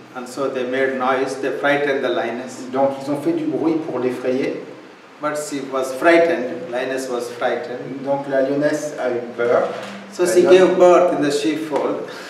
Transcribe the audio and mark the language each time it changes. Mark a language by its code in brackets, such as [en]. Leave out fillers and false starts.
[en] And so they made noise, they frightened the lioness. [fr] Donc ils ont fait du bruit pour l'effrayer. [en] But she was frightened, lioness was frightened. [fr] Donc la lionesse a eu peur. [en] So she gave birth in the sheepfold.